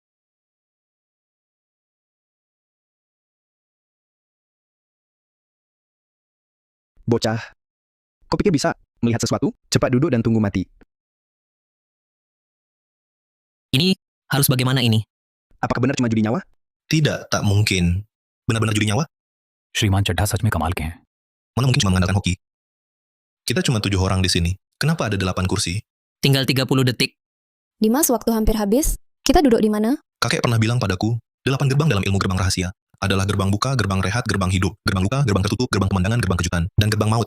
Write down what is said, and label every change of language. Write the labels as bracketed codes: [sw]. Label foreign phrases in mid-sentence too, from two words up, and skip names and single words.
[id] Bocah, kau pikir bisa melihat sesuatu? Cepat duduk dan tunggu mati. Ini harus bagaimana ini? Apakah benar cuma judi nyawa? Tidak, tak mungkin. Benar-benar judi nyawa? [hi] श्रीमान चड्ढा सच में कमाल के हैं. [id] Mana mungkin cuma mengandalkan hoki? Kita cuma 7 orang di sini. Kenapa ada 8 kursi? Tinggal 30 detik. Dimas, waktu hampir habis. Kita duduk di mana? Kakek pernah bilang padaku, 8 gerbang dalam ilmu gerbang rahasia adalah gerbang buka, gerbang rehat, gerbang hidup, gerbang luka, gerbang tertutup, gerbang pemandangan, gerbang kejutan, dan gerbang maut.